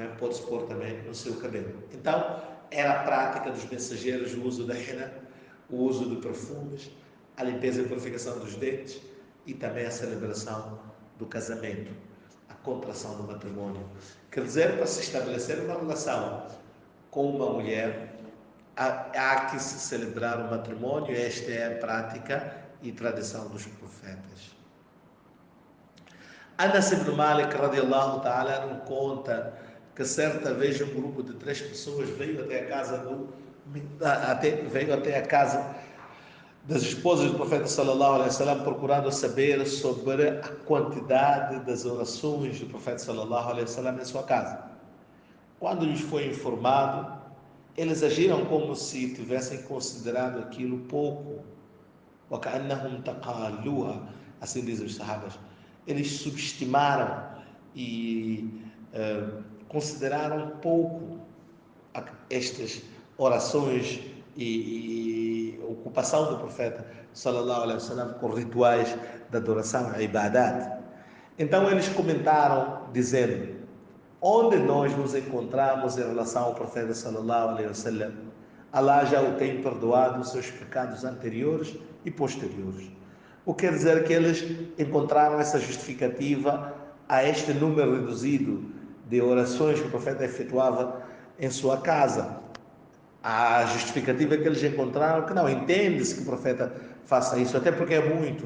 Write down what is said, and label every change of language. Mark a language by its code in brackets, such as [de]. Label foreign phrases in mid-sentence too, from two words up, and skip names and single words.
[pt] Pode-se pôr também no seu cabelo. Então, era a prática dos mensageiros o uso da henna, o uso de perfumes, a limpeza e purificação dos dentes e também a celebração do casamento, a contração do matrimônio. Quer dizer, para se estabelecer uma relação com uma mulher, há que se celebrar o matrimônio. Esta é a prática e tradição dos profetas. Anas ibn Malik [ar] رضي الله تعالى [pt] conta que certa vez um grupo de 3 pessoas veio até a casa das esposas do profeta [ar] صلى الله عليه وسلم, [pt] procurando saber sobre a quantidade das orações do profeta [ar] صلى الله عليه وسلم [pt] em sua casa. Quando lhes foi informado, eles agiram como se tivessem considerado aquilo pouco. [ar] وَكَأَنَّهُمْ تَقَالُوهَا, [pt] assim dizem os sahabas. Eles subestimaram e consideraram pouco estas orações e ocupação do profeta [ar] صلى الله عليه وسلم [pt] com rituais de adoração, a ibadat. Então eles comentaram dizendo: onde nós nos encontramos em relação ao profeta [ar] صلى الله عليه وسلم, [pt] Allah já o tem perdoado os seus pecados anteriores e posteriores. O que quer dizer que eles encontraram essa justificativa a este número reduzido de orações que o profeta efetuava em sua casa. A justificativa que eles encontraram que não entende-se que o profeta faça isso, até porque é muito.